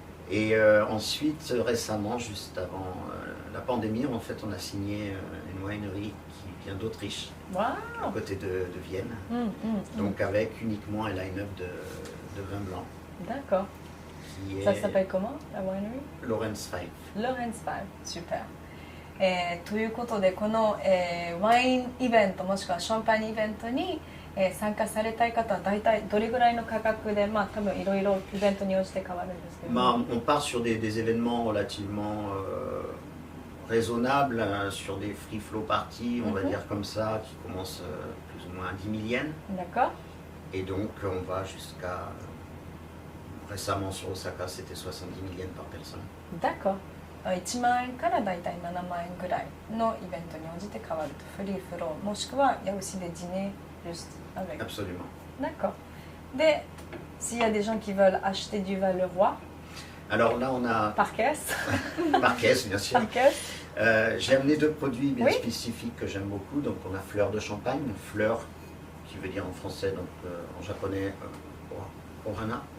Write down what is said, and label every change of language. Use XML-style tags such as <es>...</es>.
<fr>Et ensuite, récemment, juste avant la pandémie, en fait, on a signé une winery qui vient d'Autriche, à côté de Vienne. Donc avec uniquement un line-up de vin blanc. D'accord. Ça s'appelle comment, la winery? Lorenz 5. Lorenz 5, super.</fr> <ja>ということでこの、ワインイベントもしくはシャンパンイベントに、参加されたい方は大体どれぐらいの価格で、多分いろいろイベントに応じて変わるんですけど、</ja> <fr>on part sur des événements relativement raisonnables, sur des</fr> <en>free flow parties,</en> <fr>on va dire comme ça, qui commencent plus ou moins à 10 000 yens. D'accord. Et donc on va jusqu'à, récemment sur Osaka, c'était 70 000 yens par personne. D'accord.</fr> <ja>1万円からだいたい7万円ぐらいのイベントに応じて変わると、フリーフローもしくは</ja> <fr>il y a aussi des dîners juste avec. Absolument. D'accord. Et s'il y a des gens qui veulent acheter du vin Le Roi. Alors là on a. Par caisse. Par caisse bien sûr. Par caisse. J'ai amené deux produits bien spécifiques que j'aime beaucoup. Donc on a fleur de champagne, fleur qui veut dire en français, donc en japonais ohana.</fr>